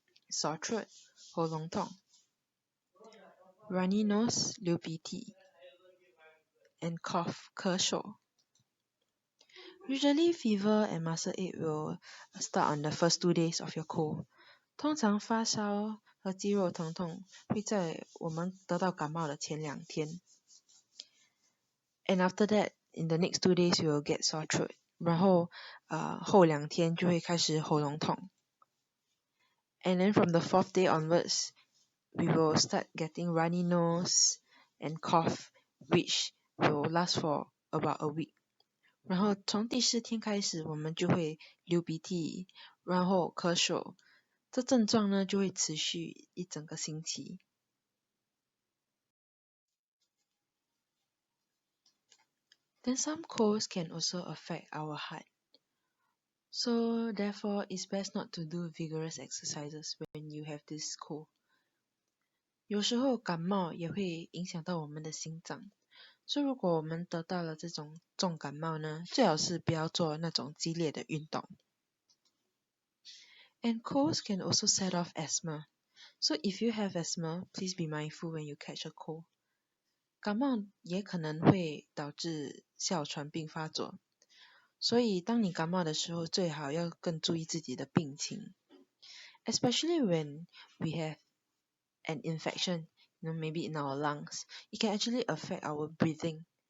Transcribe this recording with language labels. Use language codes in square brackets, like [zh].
[en] Sore throat, [zh] 喉咙痛。 [en] Runny nose, [zh] 流鼻涕。 [en] And cough, [zh] 咳嗽。 [en] Usually fever and muscle ache will start on the first 2 days of your cold. [zh] 通常发烧和肌肉疼痛会在我们得到感冒的前2天。 [en] And after that, in the next 2 days, you will get sore throat. [zh] 然后后2天就会开始喉咙痛。 [en] And then from the 4th day onwards, we will start getting runny nose and cough, which will last for about a week. [zh] 然后从第4天开始，我们就会流鼻涕，然后咳嗽。这症状呢就会持续1整个星期。 [en] Then some colds can also affect our heart. So therefore, it's best not to do vigorous exercises when you have this cold. [zh] 有时候感冒也会影响到我们的心脏，所以如果我们得到了这种重感冒呢，最好是不要做那种激烈的运动。 [en] And colds can also set off asthma. So if you have asthma, please be mindful when you catch a cold. [zh] 感冒也可能会导致哮喘病发作，所以当你感冒的时候，最好要更注意自己的病情。 [en] Especially when we have an infection, maybe in our lungs, it can actually affect our breathing.